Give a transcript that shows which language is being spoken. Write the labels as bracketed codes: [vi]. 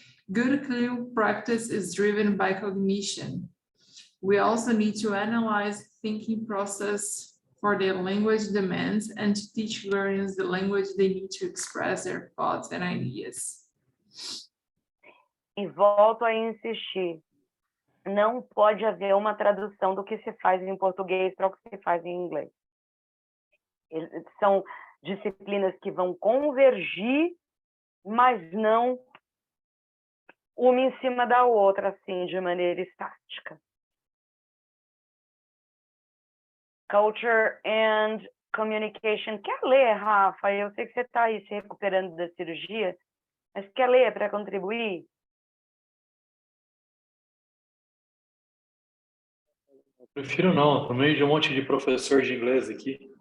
[en] Good CLIL practice is driven by cognition. We also need to analyze thinking process for their language demands and to teach learners the language they need to express their thoughts and ideas. [pt] E volto a insistir, não pode haver uma tradução do que se faz em português para o que se faz em inglês. São disciplinas que vão convergir, mas não uma em cima da outra, assim, de maneira estática. [en] Culture and Communication. [pt] Quer ler, Rafa? Eu sei que você está aí se recuperando da cirurgia, mas quer ler para contribuir? Eu prefiro não, no meio de um monte de professor de inglês aqui.